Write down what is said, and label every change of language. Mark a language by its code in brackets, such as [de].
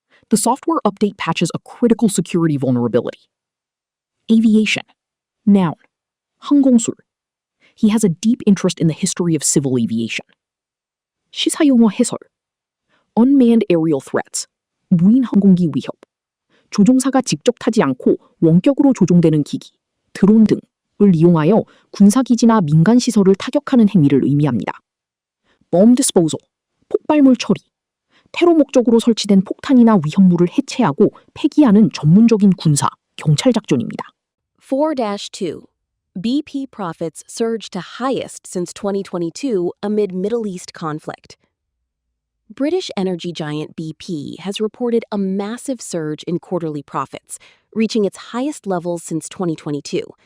[en] The software update patches a critical security vulnerability. Aviation. Noun. [ko] 항공술. [en] He has a deep interest in the history of civil aviation. [ko] 시사용어 해설. [en] Unmanned aerial threats. [ko] 무인 항공기 위협. 조종사가 직접 타지 않고 원격으로 조종되는 기기, 드론 등을 이용하여 군사기지나 민간시설을 타격하는 행위를 의미합니다. [en] Bomb disposal. [ko] 폭발물 처리. 테러 목적으로 설치된 폭탄이나 위험물을 해체하고 폐기하는 전문적인 군사, 경찰 작전입니다. 4-2. [en] BP profits surged to highest since 2022 amid Middle East conflict. British energy giant BP has reported a massive surge in quarterly profits, reaching its highest levels since 2022.